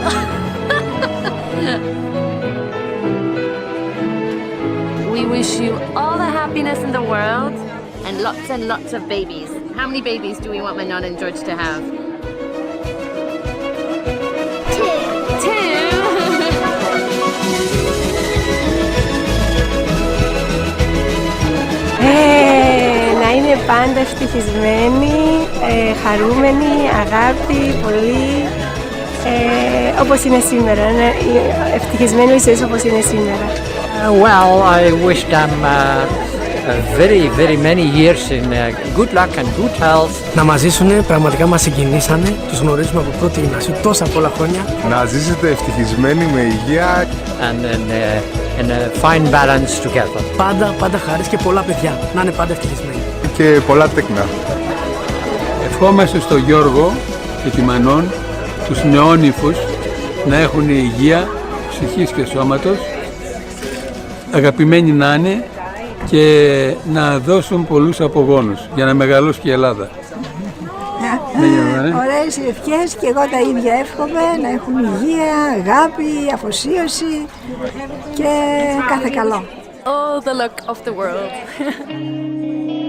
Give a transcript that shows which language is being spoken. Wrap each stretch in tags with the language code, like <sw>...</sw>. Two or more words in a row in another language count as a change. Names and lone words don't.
<en>We wish you all the happiness in the world and lots of babies. How many babies do we want Manon and George to have? Two.</en> <el>Να είναι πάντα ευτυχισμένοι, χαρούμενοι, αγάπη, πολύ, όπως είναι σήμερα, ευτυχισμένοι εσείς όπως είναι σήμερα.</el> <en>Well, I wish them very many years in good luck and good health.</en> <el>Να μας ζήσουνε, πραγματικά μας συγκινήσανε, τους γνωρίζουμε από πρώτη γυμνασίου τόσα πολλά χρόνια. Να ζήσετε ευτυχισμένοι με υγεία.</el> <en>And in a fine balance together.</en> <el>Πάντα χαρίς και πολλά παιδιά, να είναι πάντα ευτυχισμένοι. Και πολλά τέκνα. Ευχόμαστε στο Γιώργο και τη Μανών, τους νεόνυφους, να έχουν υγεία ψυχής και σώματος, αγαπημένοι να είναι και να δώσουν πολλούς απογόνους για να μεγαλώσει και η Ελλάδα. Ωραίες οι ευχές και εγώ τα ίδια εύχομαι, να έχουν υγεία, αγάπη, αφοσίωση και κάθε καλό.</el> <en>All the luck of the world.</en>